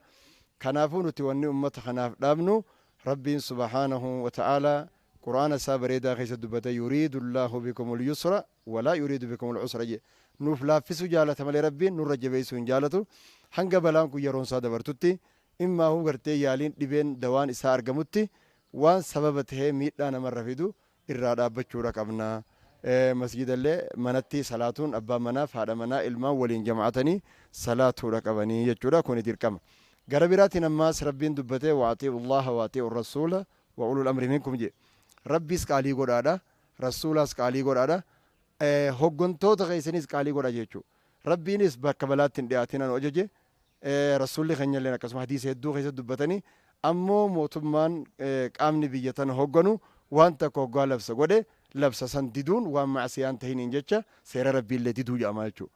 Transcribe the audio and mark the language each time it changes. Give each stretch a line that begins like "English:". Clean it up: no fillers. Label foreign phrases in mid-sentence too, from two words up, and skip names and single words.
Oromo: Kanaafuu nuti wanni ummata kanaaf dhaabnu rabbiin
Arabic: سبحانه وتعالى
Oromo: quraana isaa bareedaa keessa dubbata
Arabic: يريد الله بكم اليسر ولا يريد بكم العسر
Oromo: jee nuuf laaffisu jaalata malee rabbiin nurra jabeessu hin jaalatu hanga balaan kun yeroon isaa dabartutti immaa huu gartee yaaliin dhibeen dawaan isaa argamutti waan sababa tahee miidhaa namarra fidu irraa dhaabbachuudha qabna. Masjidallee manatti salaatuun abbaan manaaf haadha manaa ilmaan waliin jamaatanii salaatuudha qabanii jechuudha kuni dirqama. Gara biraatiin ammaas rabbiin dubbatee
Arabic: أطيعوا الله أطيعوا الرسول وأولي الأمر منكم
Oromo: jee rabbiis qaalii godhaadha rasuulaas qaalii godhaadha hoggantoota keessanis qaalii godha jechuu rabbiinis bakka balaatti hin dhiyaatinaan ajaje rasuulli keenya illee akkasuma hadiisa hedduu keessatti dubbatanii ammoo mootummaan qaamni biyya tana hogganu waan takka hoggaa labsa godhe labsa san diduun waan macsiyaan tahiniin jecha seera rabbiillee diduu jedhama jechuudha.